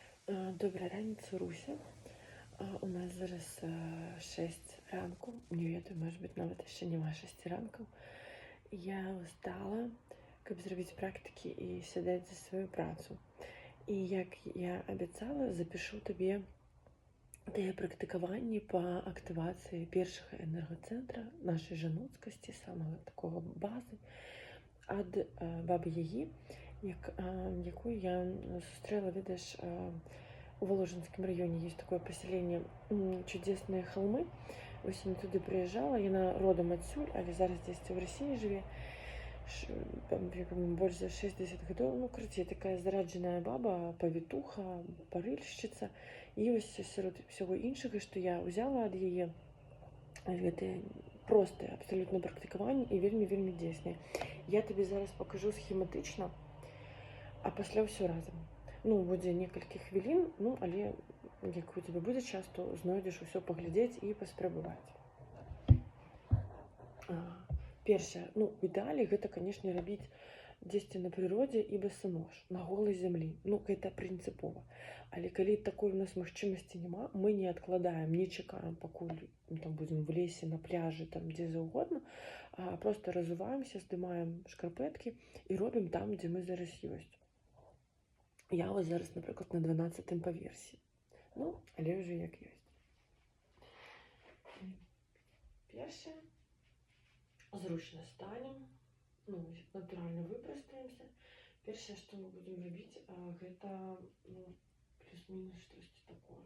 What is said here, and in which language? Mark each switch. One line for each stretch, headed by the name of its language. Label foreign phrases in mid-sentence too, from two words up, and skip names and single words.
Belarusian: Добрая раніца, Руся. У нас зараз 6 ранку. Не ведаю,
Ukrainian: може бути, навіть ще нема 6 ранку. Я устала, каб зробити практики і сідати за свою працю. І як я обіцяла, запишу тобі тыя практикаванні по активації першого енергоцентра нашої жаноцкасці, самого такого бази, ад Баби Яги, яку я зустріла, видиш,
Russian: у Воложенском районе есть такое поселение Чудесные холмы.
Ukrainian: Ось я туди приїжджала, яна родом отсюль, але зараз здесь в Росії живе.
Russian: Больше за 60 годов. Ну, короче, такая зарадженная баба, повитуха, парильщица.
Ukrainian: І ось серед всього іншого, що я взяла від її, це просте абсолютно практикування і вельми дійсне. Я тобі зараз покажу схематично, а після все разом. Ну, буде некалькі хвілін, ну, але як у тебе буде час, то знайдеш усе поглядіти і поспробувати. Перше, ну, в ідеалі гэта, конечно, робити дзесьці на природзе і босонож, на голой землі.
Belarusian: Ну, гэта прынцыпова. Але калі такой у нас магчымасці няма, мы не адкладаем, не чакаем, пакуль там будем в лесе, на пляжы, там дзе заўгодна, а просто разуваемся, здымаем шкарпэткі і робім там, дзе мы зараз ёсць.
Ukrainian: Я ось зараз, наприклад, на 12-м паверсі.
Belarusian: Ну, але вже як ёсць. Перше, зручно станем, ну, натурально выпростаемся. Першае, што мы будем робіць, гэта, ну, плюс-мінус штосьці такое.